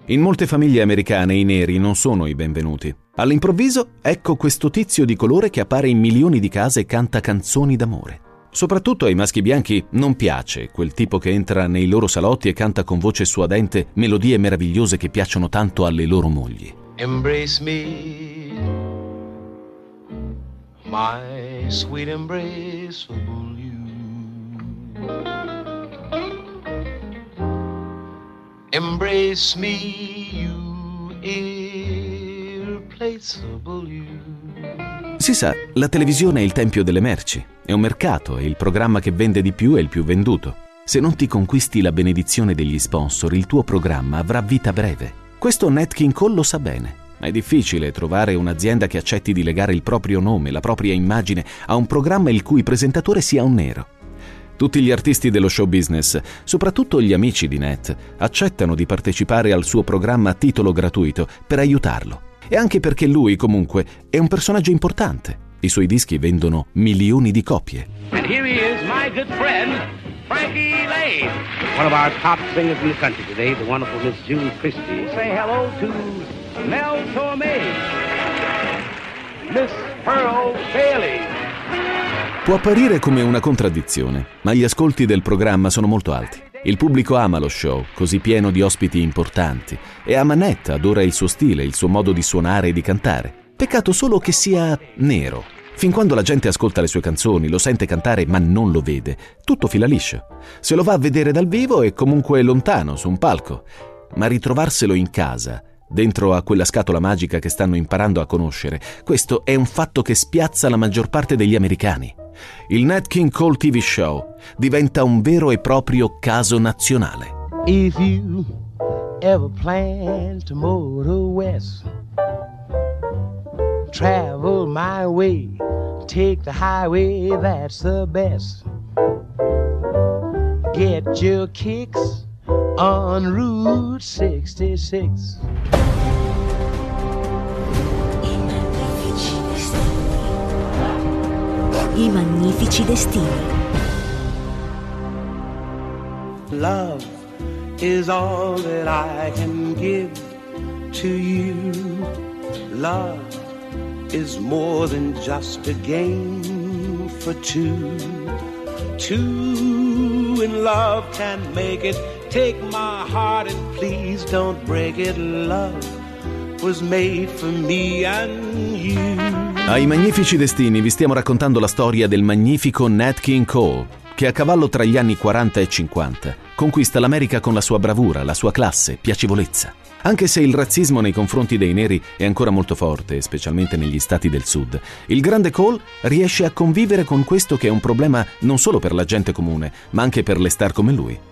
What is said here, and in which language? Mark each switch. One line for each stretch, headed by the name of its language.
Italian: In molte famiglie americane i neri non sono i benvenuti. All'improvviso, ecco questo tizio di colore che appare in milioni di case e canta canzoni d'amore. Soprattutto ai maschi bianchi non piace quel tipo che entra nei loro salotti e canta con voce suadente melodie meravigliose che piacciono tanto alle loro mogli.
English: Embrace me, my sweet embraceable you. Embrace me, you irreplaceable you.
Italian: Si sa, la televisione è il tempio delle merci. È un mercato e il programma che vende di più è il più venduto. Se non ti conquisti la benedizione degli sponsor, il tuo programma avrà vita breve. Questo Nat King Cole lo sa bene. Ma è difficile trovare un'azienda che accetti di legare il proprio nome, la propria immagine a un programma il cui presentatore sia un nero. Tutti gli artisti dello show business, soprattutto gli amici di Nat, accettano di partecipare al suo programma a titolo gratuito per aiutarlo. E anche perché lui, comunque, è un personaggio importante. I suoi dischi vendono milioni di copie.
English: And here he is, my good friend, Frankie Lane. One of our top singers in the country today, the wonderful Miss June Christie. Say hello to Mel Torme. Miss Pearl Bailey.
Italian: Può apparire come una contraddizione, ma gli ascolti del programma sono molto alti. Il pubblico ama lo show, così pieno di ospiti importanti, e ama Nat, adora il suo stile, il suo modo di suonare e di cantare. Peccato solo che sia nero. Fin quando la gente ascolta le sue canzoni, lo sente cantare ma non lo vede, tutto fila liscio. Se lo va a vedere dal vivo è comunque lontano, su un palco. Ma ritrovarselo in casa, dentro a quella scatola magica che stanno imparando a conoscere, questo è un fatto che spiazza la maggior parte degli americani. Il Nat King Cole TV Show diventa un vero e proprio caso nazionale.
English: If you ever plan to motor west, travel my way, take the highway that's the best. Get your kicks on Route 66.
Italian: I magnifici destini.
English: Love is all that I can give to you. Love is more than just a game for two. Two in love can make it. Take my heart and please don't break it. Love was made for me and you.
Italian: Ai magnifici destini vi stiamo raccontando la storia del magnifico Nat King Cole, che a cavallo tra gli anni 40 e 50 conquista l'America con la sua bravura, la sua classe, piacevolezza. Anche se il razzismo nei confronti dei neri è ancora molto forte, specialmente negli stati del sud, il grande Cole riesce a convivere con questo che è un problema non solo per la gente comune, ma anche per le star come lui.